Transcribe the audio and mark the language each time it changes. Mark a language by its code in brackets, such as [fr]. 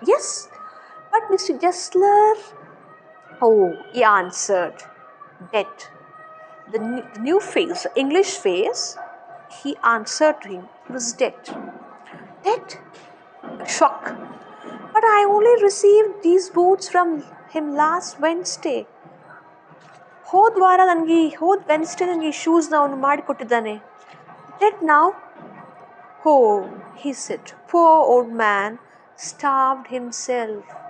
[en] Yes, but Mr. Jessler, oh, he answered, dead. The new face, English face, he answered to him, he was dead. Dead? Shock. But I only received these boots from him last Wednesday. [kn] ಹೋದ Wednesday ನನಗೆ ಈ ಶೂಸ್ನ ಅವನು ಮಾಡಿಕೊಟ್ಟಿದ್ದಾನೆ. [en] Dead now? Oh, he said, poor old man, starved himself.